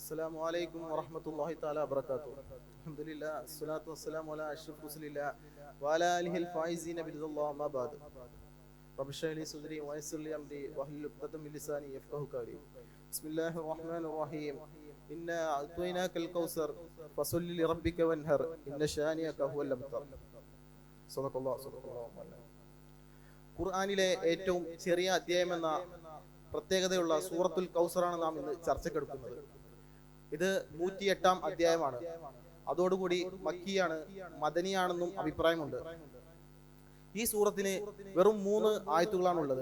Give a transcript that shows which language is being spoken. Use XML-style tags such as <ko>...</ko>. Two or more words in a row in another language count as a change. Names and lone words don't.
<ar>السلام عليكم ورحمة الله تعالى وبركاته. الحمد لله الصلاة والسلام على أشرف رسول الله وعلى آله الفائزين برضا الله ما بعد. رب اشرح لي صدري ويسر لي أمري واحلل عقدة من لساني يفقهوا قولي. بسم الله الرحمن الرحيم. إنا أعطيناك الكوثر فصل لربك وانهر إن شانئك هو الأبتر. صدق الله</ar> <ml>ഖുർആനിലെ ഏറ്റവും ചെറിയ അധ്യായമെന്ന പ്രത്യേകതയുള്ള സൂറത്തുൽ കൗസറാണ് നാം ഇന്ന് ചർച്ചക്കെടുക്കുന്നത്. ഇത് 108-ാം അധ്യായമാണ്. അതോടുകൂടി മക്കിയാണ്, മദനിയാണെന്നും അഭിപ്രായമുണ്ട്. ഈ സൂറത്തിന് വെറും 3 ആയത്തുകളാണുള്ളത്.</ml>